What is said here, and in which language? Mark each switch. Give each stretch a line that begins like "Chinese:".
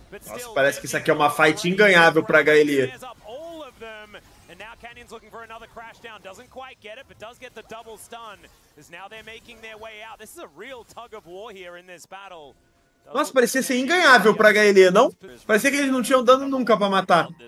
Portuguese: Nossa, parece que isso aqui é uma fight inganhável pra HL.
English: And now Canyon's looking for another crash down. Doesn't quite get it, but does get the double stun. As now they're making their way out. This is a real tug of war here in this battle.
Portuguese: Nossa, parecia ser inganhável pra HL, não? Parecia que eles não tinham dano nunca pra matar.